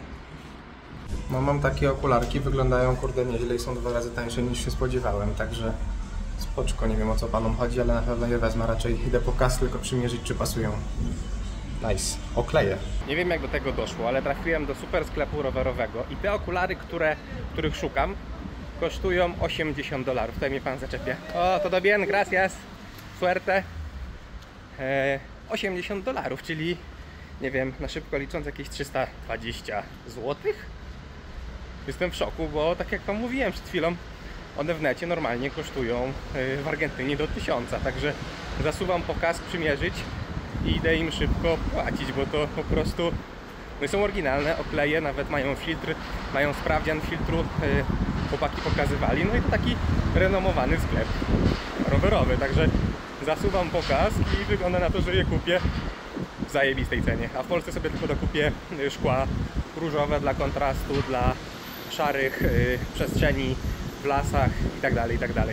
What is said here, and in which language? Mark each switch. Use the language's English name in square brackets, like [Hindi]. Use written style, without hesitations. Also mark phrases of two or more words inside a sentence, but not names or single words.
[Polish] No mam takie okularki, wyglądają kurde nieźle i są 2 razy tańsze niż się spodziewałem, także spoczko, nie wiem o co panom chodzi, ale na pewno je wezmę, raczej idę po kas, tylko przymierzyć czy pasują. Nice, okleję. Nie wiem jak do tego doszło, ale trafiłem do super sklepu rowerowego i te okulary, których szukam, kosztują $80. Tutaj mnie pan zaczepia. O, [Spanish] todo bien, gracias, suerte. [Polish] $80, czyli nie wiem, na szybko licząc jakieś 320 zł. Jestem w szoku, bo tak jak wam mówiłem przed chwilą, one w necie normalnie kosztują w Argentynie do 1000, także zasuwam po kask przymierzyć i idę im szybko płacić, bo to po prostu no są oryginalne, okleje, nawet mają filtr, mają sprawdzian filtru, chłopaki pokazywali, no i to taki renomowany sklep rowerowy, także zasuwam po kask i wygląda na to, że je kupię w zajebistej cenie, a w Polsce sobie tylko dokupię szkła różowe dla kontrastu, dla szarych przestrzeni w lasach i tak dalej.